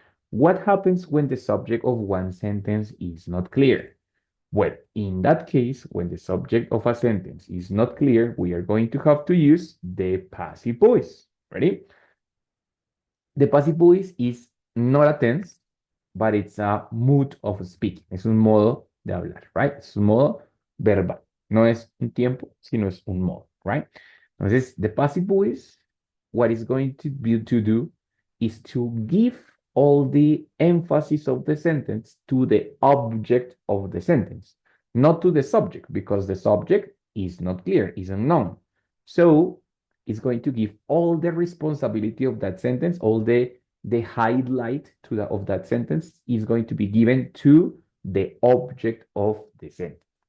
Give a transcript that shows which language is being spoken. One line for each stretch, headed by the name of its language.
English: What happens when the subject of one sentence is not clear? Well, in that case, when the subject of a sentence is not clear, we are going to have to use the passive voice. Ready? The passive voice is not a tense, but it's a mood of speaking.
Spanish: Es un modo de hablar, right? Es un modo verbal. No es un tiempo, sino es un modo, right?
English: Entonces, the passive voice, what it's going to be to do is to give all the emphasis of the sentence to the object of the sentence, not to the subject, because the subject is not clear, is unknown. So it's going to give all the responsibility of that sentence, all the highlight of that sentence is going to be given to the object of the sentence.